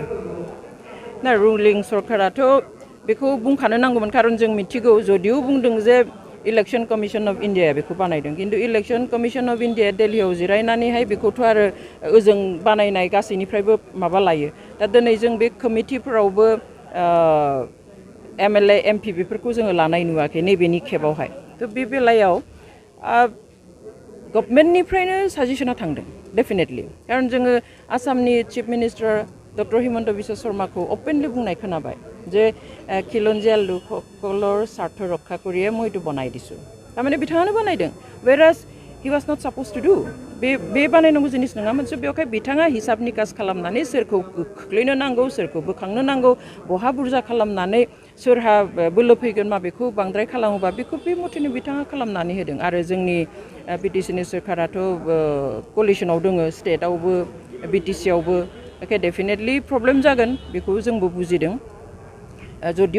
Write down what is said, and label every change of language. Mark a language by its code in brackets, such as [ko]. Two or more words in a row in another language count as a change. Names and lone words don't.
[brx] ना रुलिं सरकाराथ' बेखौ बुंखानो नांगौमोन खारन जों मिथिगौ जदिও बुंदों जे इलेक्शन कमिशन अफ इन्डिया बेखौ बानायदों खिन्थु इलेक्शन कमिशन अफ इन्डिया दिल्लीयाव जिरायनानैहाय बेखौथ' आरो ओजों बानायनाय गासैनिफ्रायबो माबा लायो दा दिनै जों बे कमिटिफोरावबो एमएलए एमपि बेफोरखौ जोङो लानाय नुवाखै नैबेनि खेबावहाय थ' बे बेलायाव गभर्नमेन्टनिफ्रायनो साजेसना थांदों डेफिनेटलि खारन जोङो आसामनि [en] chief minister [brx] डक्टर हिमन्त बिश्व शर्माखौ अपेनलि बुंनाय खोनाबाय [as] যে খিলঞ্জীয়া লোকসকলৰ স্বাৰ্থ ৰক্ষা কৰিয়ে মই এইটো বনাই দিছোঁ তাৰমানে [brx] बिथाङानो बानाइदों [en] whereas he was not supposed to do [brx] बे बानायनांगौ जिनिस नङा मोनसे बेवहाय बिथाङा हिसाब निकास खालामनानै सोरखौ खोख्लैनो नांगौ सोरखौ बोखांनो नांगौ बहा बुरजा खालामनानै सोरहा बोलो फैगोन माबेखौ बांद्राय खालामोबा बेखौ बे मथेनो बिथाङा खालामनानै होदों आरो जोंनि बिटिसिनि सोरखाराथ' कलिशनाव दङ स्टेटआवबो बिटिसियावबो [en] OK definitely problem [brx] जागोन बेखौ जोंबो बुजिदों जदिও